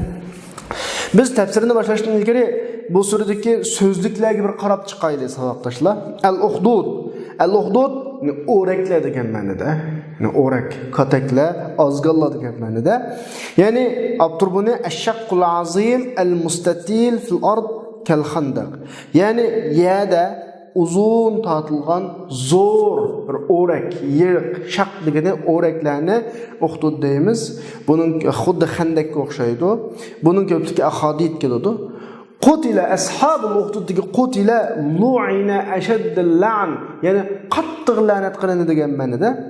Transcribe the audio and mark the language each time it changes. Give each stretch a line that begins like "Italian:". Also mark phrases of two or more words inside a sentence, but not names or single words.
Uzbek: Biz tafsirini boshlashdan ilgari bu suradagi so'zliklarga bir qarab chiqaylik saboqdoshlar. Al-Uhdud o'raklar degan ma'noda, o'rak, kataklar, ozg'onlar degan ma'noda.
Arabic: يعني أبطربوني الشق العظيم المستطيل في الأرض كالخندق.
Uzbek: Ya'ni yerda uzun tortilgan zo'r bir o'rak, yirik, shaq degani o'raklarni Uhdud deymiz. Buning xuddi xandakka o'xshaydi. Buning ko'pligi ahadit keladi.
Arabic: قتل أصحاب الأخدود
Uzbek: degi
Arabic: قتل لعن أشد اللعن,
Uzbek: ya'ni qattiq la'nat qilindi degan ma'noda.